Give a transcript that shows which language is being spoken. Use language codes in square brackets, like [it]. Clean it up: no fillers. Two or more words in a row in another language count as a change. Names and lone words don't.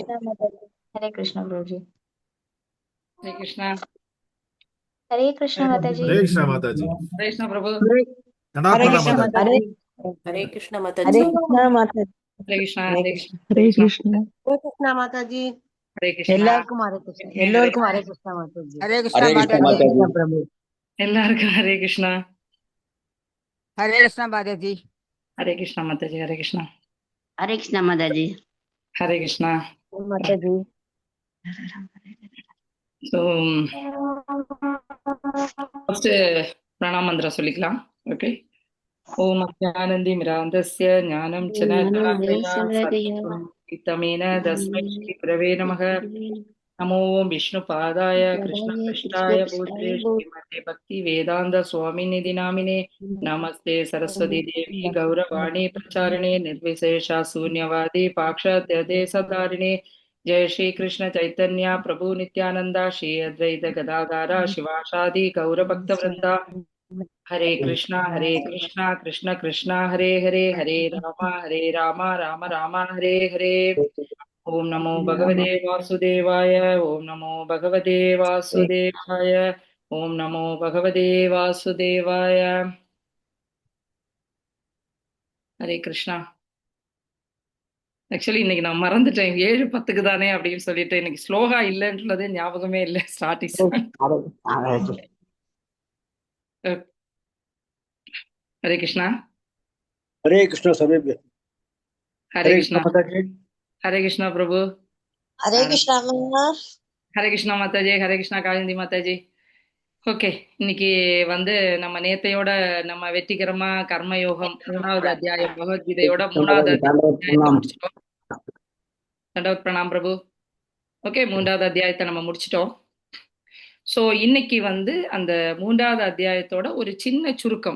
[hi] हरे कृष्णा प्रभु जी हरे कृष्णा हरे कृष्णा माता जी हरे कृष्णा माता जी। हरे कृष्णा प्रभु हरे धन्यवाद माता जी। हरे हरे कृष्ण माता हरे जी। कृष्णा माता जी हरे कृष्णा हरे हरे कृष्ण कृष्णा हरे कृष्ण हरे कृष्ण माता जी। हरे कृष्णा [ta] எல்லாருக்கும் ஹரே கிருஷ்ணா எல்லோருக்கும் ஹரே கிருஷ்ணா மாதாஜி [hi] हरे कृष्ण हरे माता कृष्ण जी। माता जी। [ta] பிரபு எல்லாருக்கும் हरे कृष्णा ஹரே கிருஷ்ணா மாதாஜி [hi] हरे कृष्णा माता जी हरे कृष्णा [ta] ஹரே கிருஷ்ணா மாதாஜி. [hi] हरे कृष्णा माता जी [en] so first [ta] பிரணாம் மந்திரம் சொல்லிக்கலாம். [sa] ஓகே. ओम् अज्ञानतिमिरान्धस्य ज्ञानाञ्जनशलाकया सत्यं तमेन तस्मै श्री गुरवे नमः. नमो विष्णुपादाय कृष्ण कृष्णपृष्ठाय पृष्ठाय भूत्रे श्रीमते भक्ति वेदांत स्वामिनिधि नामिने नमस्ते सरस्वती देवी गौरवाणी प्रचारिणे निर्विशेषा शून्यवादी पाक्षात्यदे सदारिणे जय श्री कृष्ण चैतन्य प्रभु नित्यानंदा श्री अद्वैत गदाधारा शिवासादि गौरभक्त वृंदा हरे कृष्णा कृष्ण कृष्ण हरे हरे हरे राम राम राम हरे हरे ओम नमो भगवते वासुदेवाय ओम नमो भगवते वासुदेवाय ओम नमो भगवते वासुदेवाय [ta] हरे कृष्णा ஆக்சுவலி இன்னைக்கு நான் மறந்துட்டேன் 7:10 தானே அப்படின்னு சொல்லிட்டு இன்னைக்கு ஸ்லோகா இல்லைன்றது ஞாபகமே இல்லை ஸ்டார்டிங். ஹரே கிருஷ்ணா. [hi] हरे कृष्ण सभी [ta] ஹரே கிருஷ்ணா. [hi] माताजी [ta] ஹரே கிருஷ்ணா பிரபு. [hi] हरे कृष्णा [ta] ஹரே கிருஷ்ணா மாதாஜி. ஹரே கிருஷ்ணா காளிந்தி மாதாஜி. ஓகே, இன்னைக்கு வந்து நம்ம நேத்தையோட நம்ம வெற்றிகரமா கர்மயோகம் 3வது அத்தியாயம் பகவத்கீதையோட 3வது அத்தியாயத்தை முடிச்சிட்டோம். தண்டவத் பிரணாம் பிரபு. ஓகே, 3வது அத்தியாயத்தை நம்ம முடிச்சிட்டோம். ஸோ இன்னைக்கு வந்து அந்த 3வது அத்தியாயத்தோட ஒரு சின்ன சுருக்கம்.